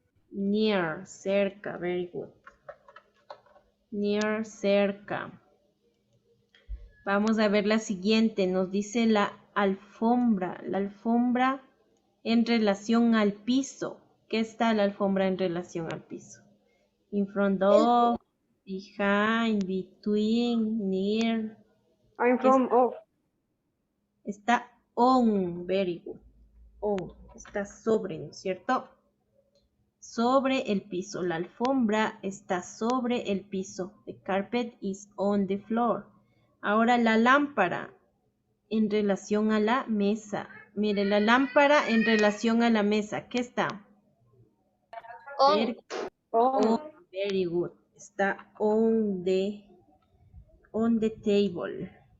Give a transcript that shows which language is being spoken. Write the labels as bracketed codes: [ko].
[en] Near, cerca, very good. Near, cerca. [es] Vamos a ver la siguiente. Nos dice la alfombra. La alfombra en relación al piso. ¿Qué está la alfombra en relación al piso? [en] In front of, behind, between, near. I'm from off. [es] Está [en] on, very good. [es] On, está sobre, ¿no es cierto? Sobre el piso. La alfombra está sobre el piso. [en] The carpet is on the floor. [es] Ahora la lámpara en relación a la mesa. Mire, la lámpara en relación a la mesa. ¿Qué está? [en] On. On, very good. [es] Está [en] on the table.